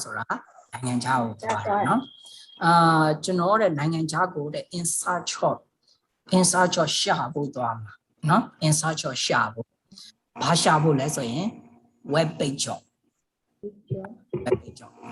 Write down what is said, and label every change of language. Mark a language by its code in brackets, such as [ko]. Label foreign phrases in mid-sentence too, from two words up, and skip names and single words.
[en] so that [my] နိုင်ငံခြားကိုသွားတယ်နော်ကျွန်တော်တဲ့နိုင်ငံခြားကိုတဲ့ [en] in search of [my] ရှာဖို့သွားမှာနော် [en] in search of [my] ရှာဖို့ဘာရှာဖို့လဲဆိုရင် [en] web page job web page job